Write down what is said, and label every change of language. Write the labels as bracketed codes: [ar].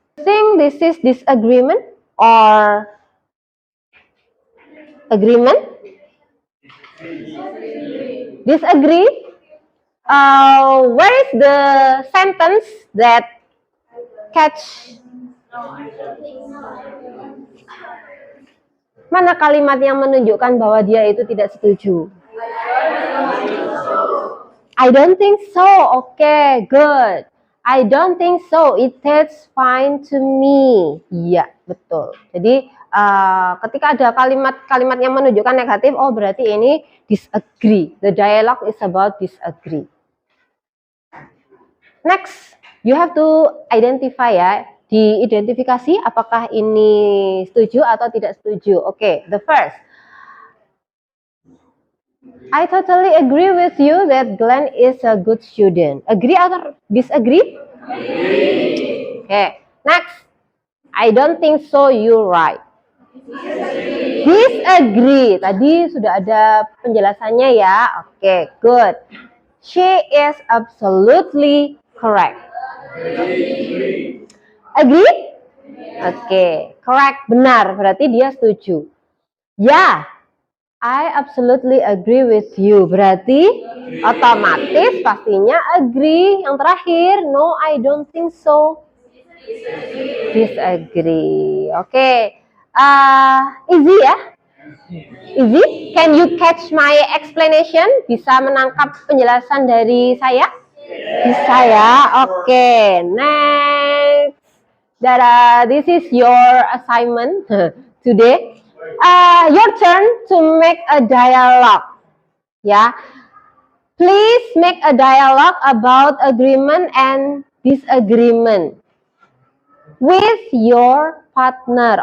[en] Think this is disagreement or agreement? Disagree? Where is the sentence that catch? [id] Mana kalimat yang menunjukkan bahwa dia itu tidak setuju? [en] I don't think so. Okay, good. I don't think so. It tastes fine to me. [id] Iya, betul. Jadi ketika ada kalimat-kalimat yang menunjukkan negatif, oh berarti ini disagree. [en] The dialogue is about disagree. Next, you have to identify ya. [id] Diidentifikasi apakah ini setuju atau tidak setuju. [en] Okay, the first. I totally agree with you that Glenn is a good student. Agree atau disagree? Agree. Okay. Next. I don't think so. You're right. Disagree. [id] Tadi sudah ada penjelasannya ya. [en] Okay, good. She is absolutely correct. Agree? Okay, correct. [id] Benar. Berarti dia setuju. Ya. [en] I absolutely agree with you. [id] Berarti otomatis pastinya [en] agree. [id] Yang terakhir, [en] no, I don't think so. Disagree. Oke. Easy ya? Easy? Can you catch my explanation? [id] Bisa menangkap penjelasan dari saya? Bisa ya? Oke. Next. [en] This is your assignment today. Your turn to make a dialogue. Ya, please make a dialogue about agreement and disagreement with your partner.